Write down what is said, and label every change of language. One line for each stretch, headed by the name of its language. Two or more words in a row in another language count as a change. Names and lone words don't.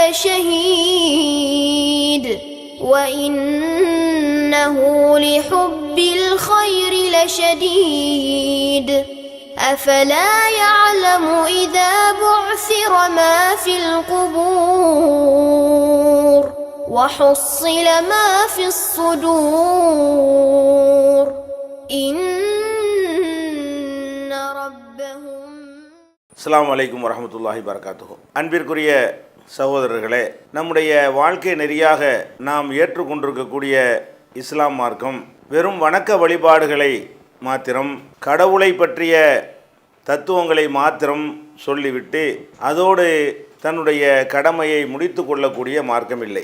Arabic: لشهيد وإنه لحب الخير لشديد أفلا يعلم إذا بعثر ما في القبور وحصل ما في الصدور إن ربهم. السلام عليكم ورحمة الله وبركاته.
Tamil: அன்பிற்குரிய சகோதரர்களே, நம்முடைய வாழ்க்கை நெறியாக நாம் ஏற்றுக்கொண்டிருக்கக்கூடிய இஸ்லாம் மார்க்கம் வெறும் வணக்க வழிபாடுகளை மாத்திரம், கடவுளை பற்றிய தத்துவங்களை மாத்திரம் சொல்லிவிட்டு அதோடு தன்னுடைய கடமையை முடித்து கொள்ளக்கூடிய மார்க்கம் இல்லை.